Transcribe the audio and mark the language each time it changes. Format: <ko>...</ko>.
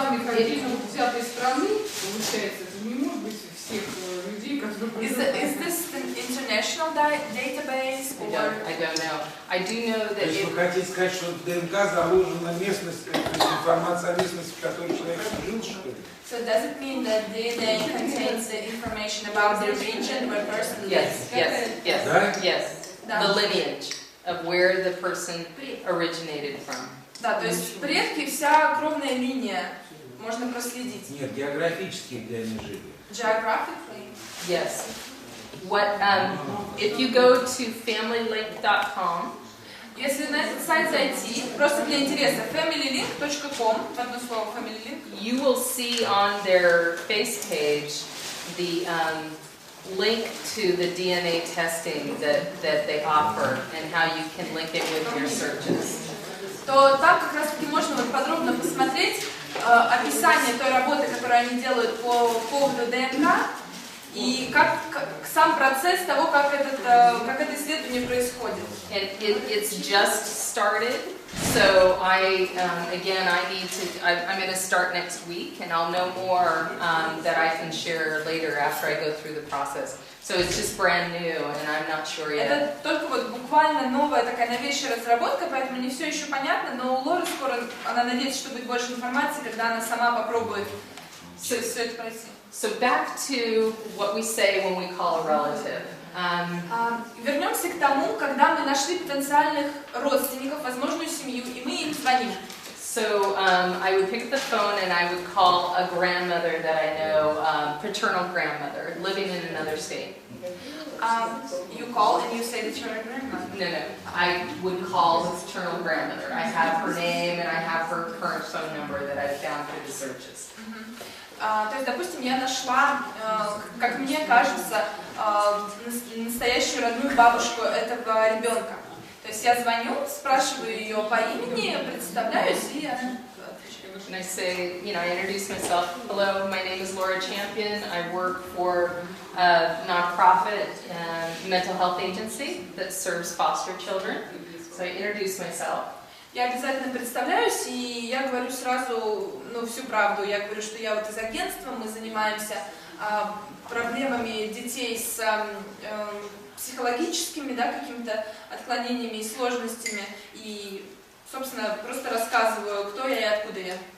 <ru>отдельно взятой страны, получается, это не может быть всех людей, которые...</ru> <en>Is this an international database? Or... I don't know. I do know that...</en> <ru>То есть вы хотите сказать, что в ДНК заложена местность, информация о местности, в которой человек жил, что ли?</ru> <en>So does it mean that DNA contains the information about the region where a person lives? Yes. The lineage of where the person originated from.</en> <ru>Да, то есть предки, вся кровная линия можно проследить. Нет, географически, где они жили.</ru> <en>Geographically? Yes. What, if you go to familylink.com,</en> <ru>если на этот сайт зайти, просто для интереса, familylink.com, одно слово, familylink,</ru> <en>you will see on their face page the link to the DNA testing that they offer and how you can link it with your searches.</en> <ru>То там как раз таки можно вот подробно посмотреть описание той работы, которую они делают по поводу ДНК, и как сам процесс того, как это исследование происходит.</ru> <en>It's just started, so I'm going to start next week, and I'll know more that I can share later after I go through the process. So it's just brand new, and I'm not sure yet.</en> <ru>Это только вот буквально новая такая новейшая разработка, поэтому не все еще понятно, но у Лоры скоро, она надеется, что будет больше информации, когда она сама попробует все это пройти.</ru> <en>So back to what we say when we call a relative.</en> <ru>Вернемся к тому, когда мы нашли потенциальных родственников, возможную семью, и мы им звоним.</ru> <en>So I would pick up the phone and I would call a grandmother that I know, paternal grandmother, living in another state. You call and you say that you're a grandmother? No. I would call the paternal grandmother. I have her name and I have her current phone number that I found through the searches.</en> <ru>То есть, допустим, я нашла, как мне кажется, настоящую родную бабушку этого ребенка. То есть я звоню, спрашиваю ее по имени, представляюсь, и она отвечает.</ru> <en>And I say, I introduce myself. Hello, my name is Lorы Chempion. I work for a nonprofit mental health agency that serves foster children. So I introduce myself.</en> <ru>Я обязательно представляюсь, и я говорю сразу, всю правду. Я говорю, что я вот из агентства, мы занимаемся проблемами детей с психологическими, да, какими-то отклонениями и сложностями, и, собственно, просто рассказываю, кто я и откуда я.</ru>